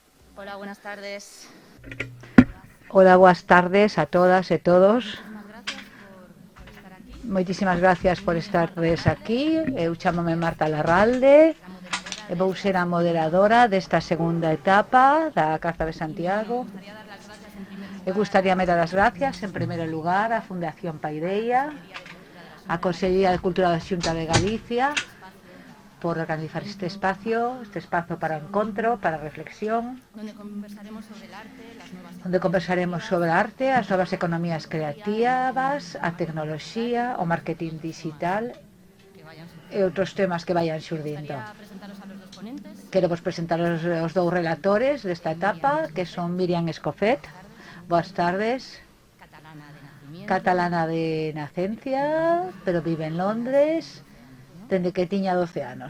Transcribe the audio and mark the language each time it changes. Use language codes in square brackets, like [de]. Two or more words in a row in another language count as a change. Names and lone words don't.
[es] Hola, buenas tardes. [gl] Hola, boas tardes a todas e todos. [es] Muchísimas gracias por estar aquí. [gl] Moitísimas gracias [es] Mi [gl] por [es] nombre es Marta [gl] estardes [es] Larralde, [gl] aquí. Eu chámome Marta Larralde [es] la moderadora [gl] e [es] de [gl] vou [es] esta [gl] ser a [es] segunda [gl] moderadora [es] etapa. [gl] desta segunda etapa da Carta de [es] Y bueno, me [gl] Santiago. [es] gustaría dar las gracias en primer [gl] E [es] lugar [gl] gustaríame dar as [es] a [gl] gracias en primeiro lugar á Fundación [es] la [gl] Paideia, [es] Consejería de Cultura de la [gl] á [es] Xunta de [gl] Consellería [es] Galicia [gl] de Cultura da Xunta de Galicia [es] por este espacio [gl] por organizar este [es] para [gl] espazo para o encontro, para a reflexión, [es] donde conversaremos sobre el arte, las nuevas [gl] onde [es] economías [gl] conversaremos [es] creativas, [gl] sobre a arte, as novas [es] la [gl] economías [es] tecnología, el marketing [gl] creativas, a [es] digital [gl] tecnoloxía, [es] y [gl] o [es] otros [gl] marketing [es] muchos temas [gl] digital [es] que vayan [gl] e [es] surgiendo. [gl] outros temas que vayan [es] Me [gl] xurdindo. [es] gustaría presentaros a los dos ponentes. [gl] Quero vos presentar os dous relatores desta etapa, [es] Miriam [gl] que [es] Escofet, [gl] son Miriam Escofet, [es] buenas tardes, [gl] boas tardes, [es] catalana de nacimiento, [gl] catalana de nacencia, pero vive en Londres, dende que tiña 12 anos.